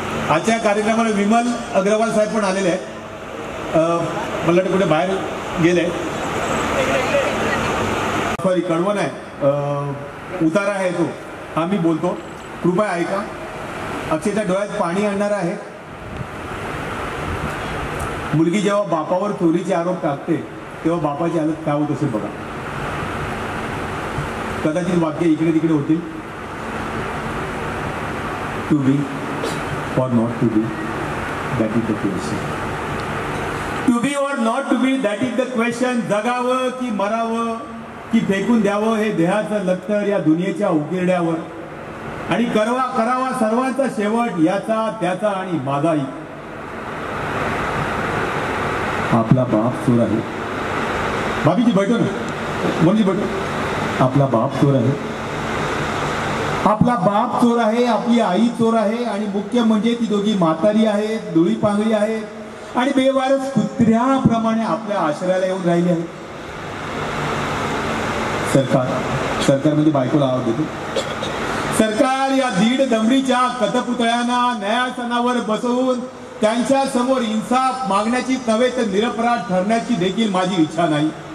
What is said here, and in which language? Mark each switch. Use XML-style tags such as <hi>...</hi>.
<mr>आजच्या कार्यक्रमाला विमल अग्रवाल साहेब पण आलेले आहेत. मला वाटतं कुठे बाहेर गेले, सॉरी कळवण आहे, उतारा आहे तो, हा मी बोलतो, कृपया ऐका. अक्षयच्या डोळ्यात पाणी आणणारा आहे. मुलगी जेव्हा बापावर चोरीचे आरोप टाकते तेव्हा बापाची हालत काय होत असेल बघा. कदाचित वाक्य इकडे तिकडे होतील.</mr> <en>To be or not to be, that is the question. To be or not to be, that is the question.</en> <mr>जगावं की मरावं की फेकून द्यावं हे देहाचं लक्तर या दुनियेच्या उकिरड्यावर, आणि करावा सर्वांचा शेवट याचा त्याचा आणि माझाही. आपला बाप चोर आहे.</mr> <hi>भाभीजी बैठो ना, मुलगी बैठो.</hi> <mr>आपला बाप चोर आहे. आपला बाप चोर आहे, आपली आई चोर आहे, आणि मुख्य म्हणजे ती दोघी म्हातारी आहेत, डोळी पांगळी आहेत आणि बेवारस कुत्र्याप्रमाणे आपल्या आश्रयाला येऊन राहिली आहे. सरकार म्हणजे बायकोला आवाज देतो. सरकार या दीड दमडीच्या कथपुतळ्यांना न्यायासनावर बसवून त्यांच्या समोर इन्साफ मागण्याची नव्हे तर निरपराध ठरण्याची देखील माझी इच्छा नाही.</mr>